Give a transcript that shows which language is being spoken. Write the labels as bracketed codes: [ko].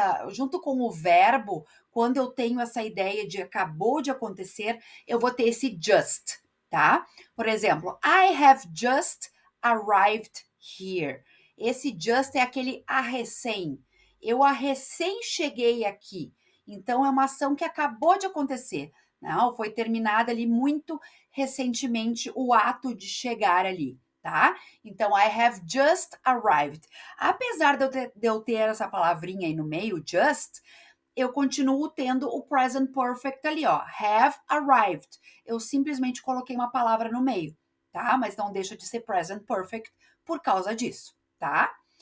[pt] Junto com o verbo, quando eu tenho essa ideia de acabou de acontecer, eu vou ter esse just, tá? Por exemplo, [en] I have just arrived here. [pt] Esse just é aquele a recém. Eu a recém cheguei aqui. Então é uma ação que acabou de acontecer. Não, foi terminada ali muito recentemente o ato de chegar ali, tá? Então, [en] I have just arrived. [pt] Apesar de eu ter essa palavrinha aí no meio, just, eu continuo tendo o present perfect ali, ó. [en] Have arrived. [pt] Eu simplesmente coloquei uma palavra no meio, tá? Mas não deixa de ser present perfect por causa disso, tá?